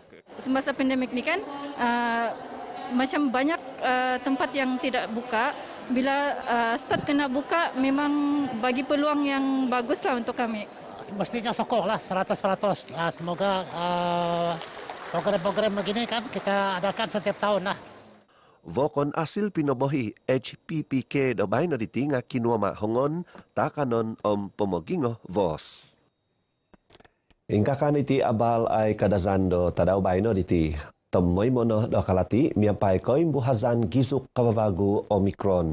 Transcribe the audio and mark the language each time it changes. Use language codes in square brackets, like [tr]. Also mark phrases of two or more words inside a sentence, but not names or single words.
[ms] Semasa pandemik ni kan macam banyak tempat yang tidak buka. Bila start kena buka memang bagi peluang yang bagus lah untuk kami. Mestinya sokong lah 100%. Semoga program-program begini kan kita adakan setiap tahun lah. [dtp] Vokon asil pinobohi HPPK dobay na ditinga kinuama hongon takanon Om Pomogingo Vos. Ingkakan iti abal ay kadazando tadaw bay no diti. Temoy mo no dokalati miyampay ko imbuhazan gizuk kababago Omicron.